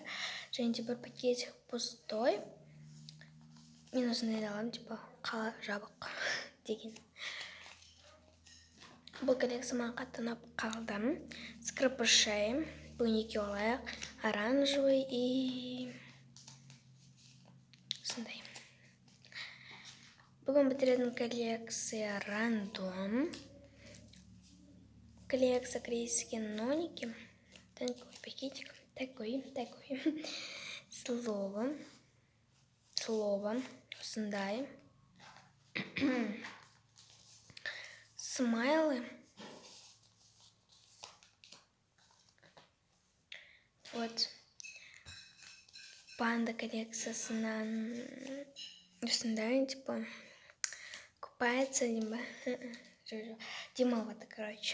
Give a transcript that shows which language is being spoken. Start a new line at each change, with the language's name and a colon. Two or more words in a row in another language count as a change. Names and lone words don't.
Kazakh: Және бір
Russian: пакетик пустой.
Kazakh: Мен осындай аламын, типа қала жабық деген. Бұл коллекция маған қатты ұнап қалды. Скрепышей, бүгін 2 алайық,
Russian: оранжевый и
Kazakh: осындай. Бүгін бітіретін коллекция рандом.
Russian: Коллекция корейские ноники. Такой пакетик, такой. Слово.
Kazakh: Осындай. Смайлы.
Russian: Вот.
Kazakh: Панда коллекциясынан осындай, типа,
Russian: купается, либо
Kazakh: демалады, короче.